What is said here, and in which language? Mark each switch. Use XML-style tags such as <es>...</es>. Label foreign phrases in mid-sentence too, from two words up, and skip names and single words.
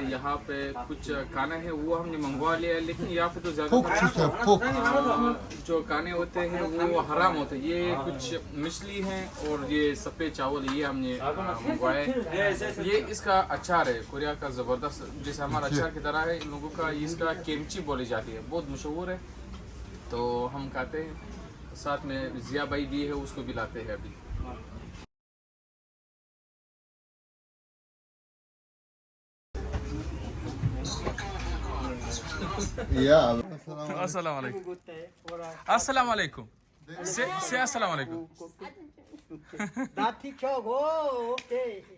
<hi>यहाँ पे कुछ खाना है वो हमने मंगवा लिया है, लेकिन यहाँ पे तो</hi> <ko>푹</ko> <hi>ज़्यादा</hi> <ko>주세요, 푹.</ko> <hi>जो खाने होते हैं वो हराम होते हैं। ये कुछ मछली हैं और ये सफ़ेद चावल, ये हमने मंगवाए। ये इसका अचार है, कोरिया का ज़बरदस्त, जैसे हमारा अचार की तरह है इन लोगों का। इसका केमची बोली जाती है, बहुत मशहूर है। तो हम खाते हैं, साथ में जिया भाई भी है, उसको भी लाते हैं अभी। या.</hi> <ar>السلام عليكم. السلام عليكم. سے السلام عليكم. 나 티켜고 오케이.</ar>